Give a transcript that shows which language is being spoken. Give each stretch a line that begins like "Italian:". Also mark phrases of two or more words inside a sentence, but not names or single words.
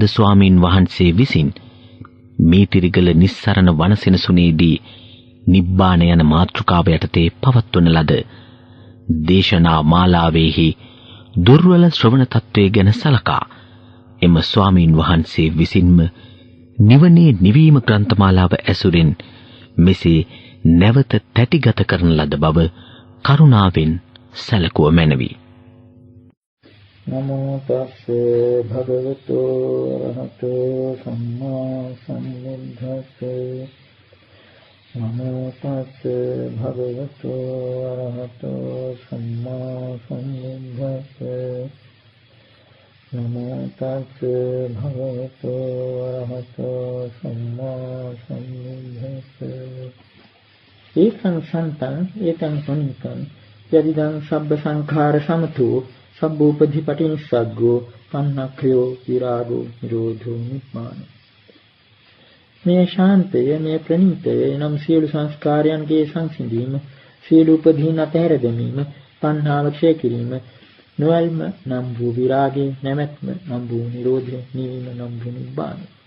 Sinhala: ස්වාමීන් වහන්සේ විසින් මීතිරිගල නිස්සරණ වනසෙනසුනේදී නිබ්බාන යන මාතෘකාව යටතේ පවත්වන ලද දේශනා මාලාවේහි දුර්වල ශ්‍රවණ තත්වයේ ගැන සලකා එම ස්වාමීන් වහන්සේ විසින්ම නිවනේ නිවීම ග්‍රන්ථමාලාව ඇසුරින් මෙසේ නැවත තැටිගත කරන ලද බව කරුණාවෙන් සැලකුව මැනවි.
Pali: නමෝ තස්ස භගවතු අරහතෝ සම්මා සම්බුද්දස්ස නමෝ තස්ස භගවතු අරහතෝ සම්මා සම්බුද්දස්ස නමෝ තස්ස භගවතු අරහතෝ සම්මා සම්බුද්දස්ස ඒකං සන්තං ඒතං පුනිකං යදිදං සබ්බ සංඛාර සමතෝ සබ්බෝපධිපටි නිස්සග්ගෝ පන්නක්ඛයෝ විරාගෝ නිරෝධෝ නිබ්බාන.
Sinhala: මේ ශාන්තය මේ ප්‍රණීතය නම් සියලු සංස්කාරයන්ගේ සංසිඳීම, සියලු උපදීන් අතහැර දැමීම, පන්හාව ක්ෂය කිරීම, නොයල්ම නම් වූ විරාගය, නැමැත්ම නම් වූ නිරෝධය, නිවීම නම් වූ නිබ්බාන.